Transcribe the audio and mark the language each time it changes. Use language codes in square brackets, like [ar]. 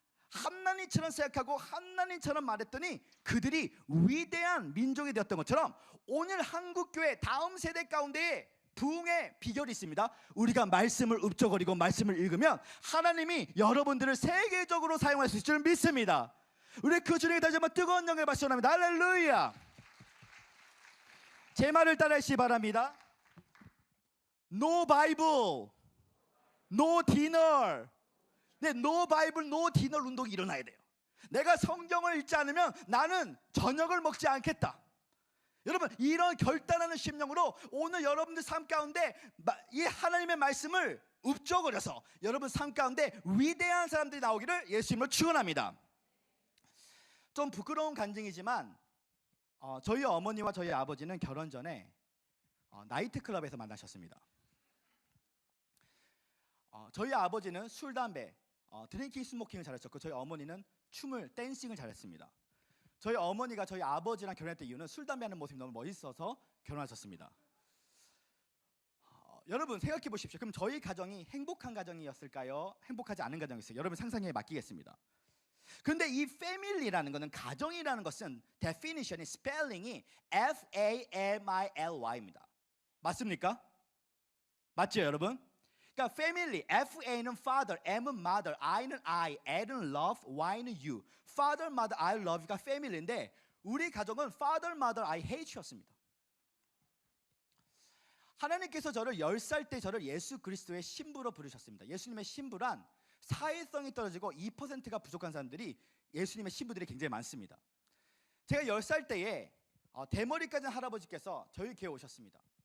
[ko] 하나님처럼 생각하고 하나님처럼 말했더니 그들이 위대한 민족이 되었던 것처럼 오늘 한국교회 다음 세대 가운데에 부흥의 비결이 있습니다. 우리가 말씀을 읊조거리고 말씀을 읽으면 하나님이 여러분들을 세계적으로 사용할 수 있을 줄 믿습니다. 우리 그 주님께 다시 한번 뜨거운 영광을 받으시옵나이다. 할렐루야. 제 말을 따라하시기 바랍니다. [en] No Bible, No Dinner. [ko] 네, [en] No Bible, No Dinner [ko] 운동이 일어나야 돼요. 내가 성경을 읽지 않으면 나는 저녁을 먹지 않겠다. 여러분, 이런 결단하는 심령으로 오늘 여러분들 삶 가운데 이 하나님의 말씀을 읊조거려서 여러분 삶 가운데 위대한 사람들이 나오기를 예수님으로 축원합니다. 좀 부끄러운 간증이지만 저희 어머니와 저희 아버지는 결혼 전에 나이트클럽에서 만나셨습니다. 저희 아버지는 술, 담배, 드링킹, 스모킹을 잘했었고 저희 어머니는 춤을, 댄싱을 잘했습니다. 저희 어머니가 저희 아버지랑 결혼했던 이유는 술, 담배 하는 모습이 너무 멋있어서 결혼하셨습니다. 여러분 생각해 보십시오. 그럼 저희 가정이 행복한 가정이었을까요? 행복하지 않은 가정이었어요? 여러분 상상에 맡기겠습니다. 그런데 이 family라는 것은, 가정이라는 것은 definition이, 스펠링이 F-A-M-I-L-Y입니다. 맞습니까? 맞죠 여러분? 그러니까 family, F-A는 father, M은 mother, I는 I, L은 love, Y는 you. [en] Father, mother, I love you가 family인데 [ko] 우리 가정은 [en] father, mother, I hate you였습니다. [ko] 하나님께서 저를 10살 때 저를 예수 그리스도의 신부로 부르셨습니다. 예수님의 신부란 사회성이 떨어지고 2%가 부족한 사람들이 예수님의 신부들이 굉장히 많습니다. 제가 10살 때에 대머리 까진 할아버지께서 저희 교회에 오셨습니다.